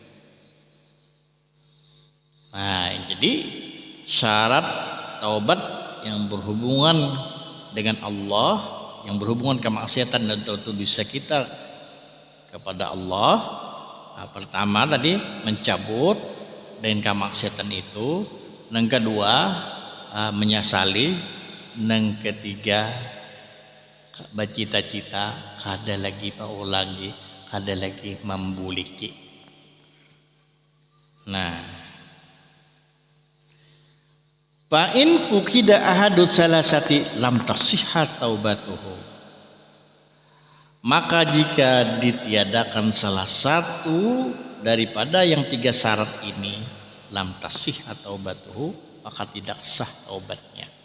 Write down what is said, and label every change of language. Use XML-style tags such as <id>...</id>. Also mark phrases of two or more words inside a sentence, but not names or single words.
<id>Jadi syarat taubat yang berhubungan dengan Allah, yang berhubungan kemaksiatan dan dosa kita kepada Allah, pertama tadi mencabut dengan kemaksiatan itu, yang kedua menyesali, yang ketiga bercita-cita</id> <bjn>kada lagi paulangi, kada lagi membuliki.</bjn> <ar>Fa in fukida ahadut salasati lam tasihha taubatuhu,</ar> <id>maka jika ditiadakan salah satu daripada yang 3 syarat ini,</id> <ar>lam tasih atau taubatuhu,</ar> <id>maka tidak sah taubatnya.</id>